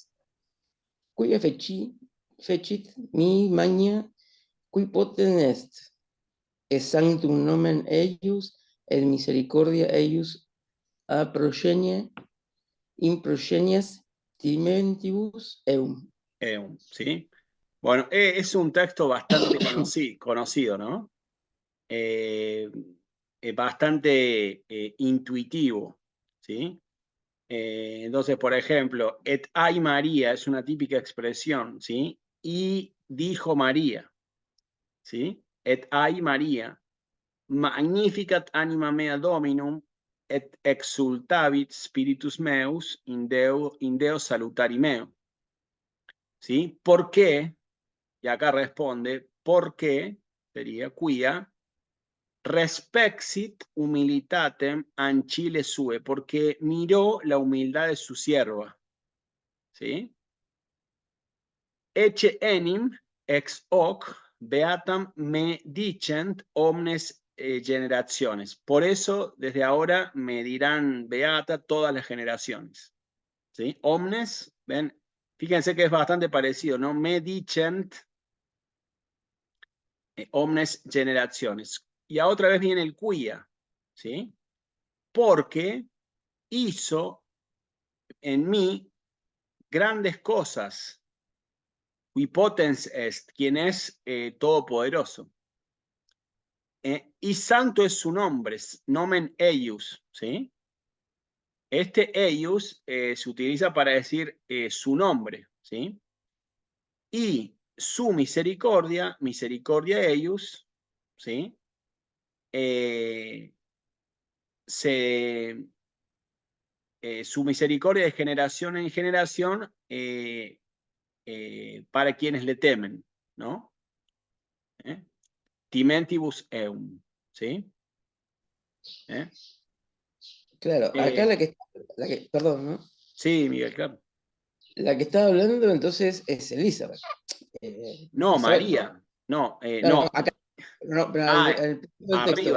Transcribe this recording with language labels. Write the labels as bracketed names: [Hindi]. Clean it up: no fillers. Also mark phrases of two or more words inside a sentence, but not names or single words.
[Latin] Quia fecit mi magna, qui poten est, et sanctum nomen eius et misericordia eius a progenie, in progenies timentibus eum. [Spanish] ¿Sí? Bueno, es un texto bastante conocido, ¿no? Bastante intuitivo, ¿sí? Entonces, por ejemplo, [Latin] et ai [Spanish] María es una típica expresión, ¿sí? Y dijo María, ¿sí? [Latin] Et ai María, magnificat anima mea Dominum, et exultavit spiritus meus in Deo salutari meo. [Spanish] ¿Sí? ¿Por qué? Y acá responde, ¿por qué? [Latin] Sería quia respexit humilitatem ancile sue, [Spanish] porque miró la humildad de su sierva. ¿Sí? [Latin] Ecce enim ex hoc beatam me dicent omnes generaciones. [Spanish] Por eso, desde ahora me dirán beata todas las generaciones. ¿Sí? Omnes, ven, fíjense que es bastante parecido, ¿no? [Latin] Me dicent omnes generaciones. [Spanish] Y a otra vez viene el quia, ¿sí? Porque hizo en mí grandes cosas. [Latin] Qui potens est, [Spanish] quien es todopoderoso. Y santo es su nombre, [Latin] nomen eius, [Spanish] ¿sí? Este eius se utiliza para decir su nombre, ¿sí? Y su misericordia, [Latin] misericordia eius, [Spanish] ¿sí? Su misericordia de generación en generación para quienes le temen, ¿no? [Latin] Timentibus eum, [Spanish] ¿sí? Claro, acá perdón, ¿no? Sí, Miguel, claro. La que está hablando entonces es Elizabeth. No, Isabel, María. No, no, no. acá, no, pero Ah, el texto.